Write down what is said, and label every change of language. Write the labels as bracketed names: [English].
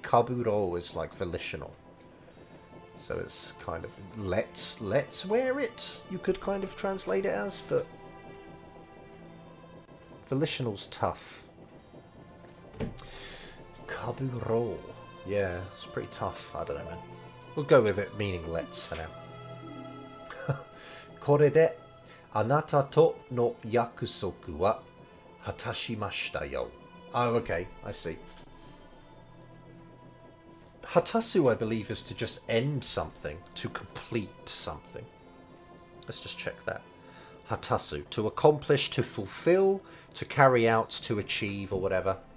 [English] Kaburo is like volitional, so it's kind of let's wear it. You could kind of translate it as, but volitional's tough. Kaburo. Yeah, it's pretty tough. I don't know, man. We'll go with it meaning let's for now. [Japanese] これであなたとの約束は果たしましたよ. [English] Oh, okay, I see. Hatasu, I believe, is to just end something, to complete something. Let's just check that. Hatasu, to accomplish, to fulfill, to carry out, to achieve, or whatever.